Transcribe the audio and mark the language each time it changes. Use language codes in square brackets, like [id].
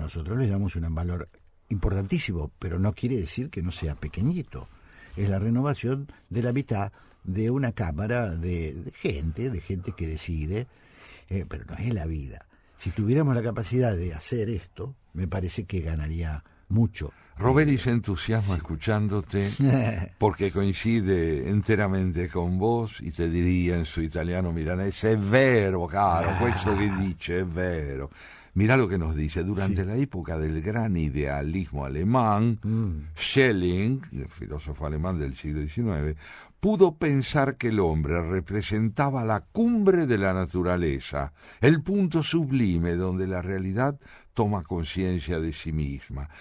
[es] Nosotros le damos un valor importantísimo, pero no quiere decir que no sea pequeñito. Es la renovación de la mitad de una cámara de gente que decide, pero no es la vida. Si tuviéramos la capacidad de hacer esto, me parece que ganaría mucho. Rovelli se entusiasma escuchándote porque coincide enteramente con vos y te diría [it] in suo italiano milanese: è vero, [es] caro, questo che dice è vero. Mirá lo que nos dice. Durante la época del gran idealismo alemán, Schelling, el filósofo alemán del siglo XIX, pudo pensar que el hombre representaba la cumbre de la naturaleza, el punto sublime donde la realidad toma conciencia de sí misma.